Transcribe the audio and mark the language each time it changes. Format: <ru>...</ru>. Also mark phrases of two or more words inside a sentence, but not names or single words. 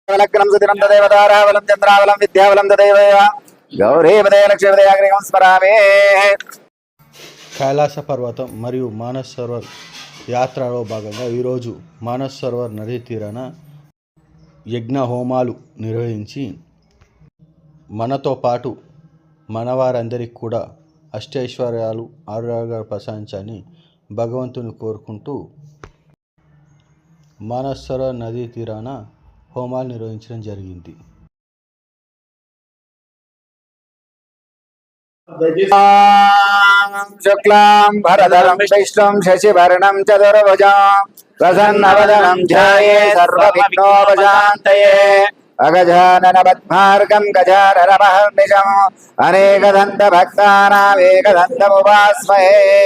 <sa>लग्नं सुदिनं तदेव ताराबलं चन्द्राबलं विद्याबलं तदेव गौरीपदे लक्ष्मीपदयाग्निकं स्मरामि।</sa> <te>కైలాస పర్వతం మరియు మానస్ సరోవర్ యాత్రలో భాగంగా ఈరోజు మానస్ సరోవర్ నదీ తీరాన యజ్ఞ హోమాలు నిర్వహించి మనతో పాటు మనవారందరికీ కూడా అష్టైశ్వర్యాలు ఆరోగ్యాలు ప్రసాదించాలని భగవంతుని కోరుకుంటూ మానస్ సరోవర్ నదీ తీరాన హోమాలు నిర్వహించడం జరిగింది.</te> <sa>शुक्लां भरधरं विष्णुं शशिवर्णं चतुर्भुजं प्रसन्नवदनं ध्यायेत् सर्वविघ्नोपशान्तये। अगजानन पद्मार्गं गजाननमहर्निशम् अनेकदन्तभक्तानाम् एकदन्तमुपास्महे।</sa>